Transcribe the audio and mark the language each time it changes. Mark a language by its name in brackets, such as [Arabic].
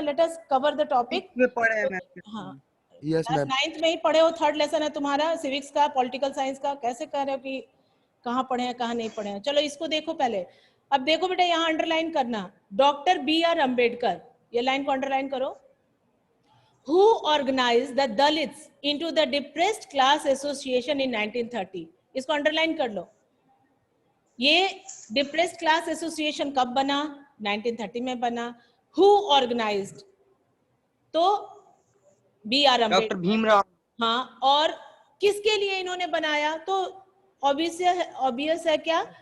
[English] Let us cover the topic. हाँ yes ma'am. [Hindi] 9th में ही पढ़े हो, 3rd लेसन है तुम्हारा सिविक्स का, पॉलिटिकल साइंस का। कैसे कह रहे हो कि कहाँ पढ़े हैं कहाँ नहीं पढ़े हैं? चलो इसको देखो पहले। अब देखो बेटा यहाँ अंडरलाइन करना, डॉक्टर B.R. अम्बेडकर, ये लाइन को अंडरलाइन करो। [English] Who organized the Dalits into the Depressed Class Association in 1930? [Hindi] इसको अंडरलाइन कर लो। ये डिप्रेस्ड क्लास एसोसिएशन कब बना? 1930 में बना। [English] Who organized? [Hindi] तो B.R. डॉक्टर अम्बेडकर। भीमराव। हाँ, और किसके लिए इन्होंने बनाया? तो ऑब्वियस है क्या?